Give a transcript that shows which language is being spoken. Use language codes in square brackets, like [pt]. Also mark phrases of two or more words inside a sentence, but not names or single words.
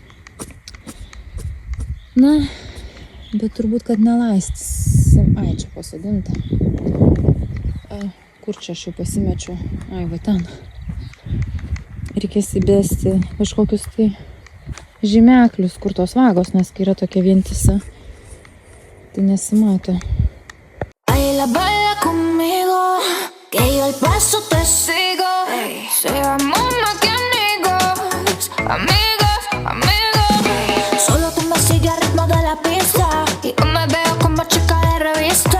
[lt] Na, bet turbūt, kad nelaistysim. Ai, čia pasodinta. Kur čia aš jau pasimečiau? Ai, va ten. Reikės įbėsti kažkokius tai žymeklius, kur tos vagos, nes kai yra tokia vientisa, tai nesimato. [es] Baila, baila conmigo, que yo el paso te sigo. Seamos más que amigos, amigos, amigos. Solo tú me sigues al ritmo de la pista y yo me veo como chica de revista.